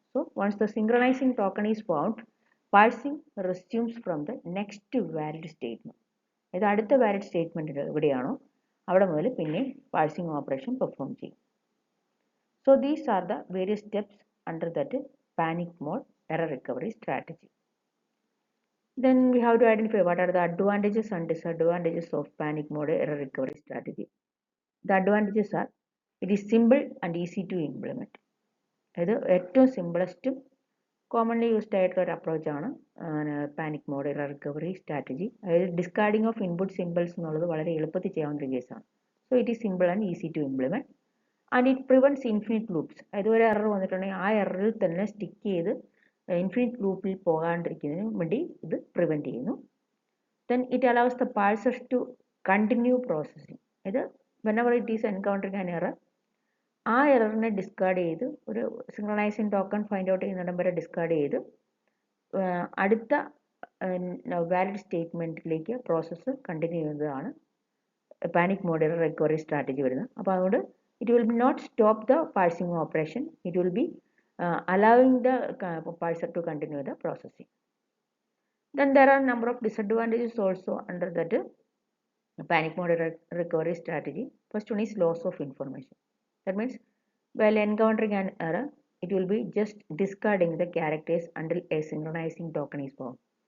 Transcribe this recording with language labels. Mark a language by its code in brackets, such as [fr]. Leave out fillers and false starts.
[en] So once the synchronizing token is found, parsing resumes from the next valid statement. [ml] ഇത് അടുത്ത valid statement എവിടെയാണോ അവിടെ മുതൽ പിന്നെ പാഴ്സിംഗ് ഓപ്പറേഷൻ പെർഫോം ചെയ്യും. [en] So these are the various steps under that panic mode error recovery strategy. Then we have to identify what are the advantages and disadvantages of panic mode error recovery strategy. The advantages are it is simple and easy to implement. [ml] അതായത് ഏറ്റവും സിമ്പിളസ്റ്റും commonly used ആയിട്ടുള്ള ഒരു അപ്രോച്ചാണ് panic mode error recovery strategy. അതായത് discarding of input symbols എന്നുള്ളത് വളരെ എളുപ്പത്തിൽ ചെയ്യാവുന്ന ഒരു കേസാണ്. [en] So it is simple and easy to implement and it prevents infinite loops. [ml] അതായത് ഒരു എറർ വന്നിട്ടുണ്ടെങ്കിൽ ആ എററിൽ തന്നെ സ്റ്റിക്ക് ചെയ്ത് ഇൻഫിനിറ്റ് ലൂപ്പിൽ പോകാണ്ടിരിക്കുന്നതിന് വേണ്ടി ഇത് പ്രിവെൻറ്റ് ചെയ്യുന്നു. [en] Then it allows the parsers to continue processing. [ml] ഇത് [en] whenever it is encountering an error, [ml] ആ എററിനെ ഡിസ്കാർഡ് ചെയ്ത് ഒരു സിങ്ക്രണൈസിങ് ടോക്കൺ ഫൈൻഡ് ഔട്ട് ചെയ്യുന്നിടം വരെ ഡിസ്കാർഡ് ചെയ്ത് അടുത്ത വാലിഡ് സ്റ്റേറ്റ്മെൻറ്റിലേക്ക് പ്രോസസ്സ് കണ്ടിന്യൂ ചെയ്യുന്നതാണ് panic mode error recovery strategy വരുന്നത്. അപ്പോൾ അതുകൊണ്ട് [en] It will not stop the parsing operation, it will be allowing the parser to continue the processing. Then there are number of disadvantages also under that panic mode recovery strategy. First one is loss of information. That means while encountering an error, it will be just discarding the characters until a synchronizing token is found.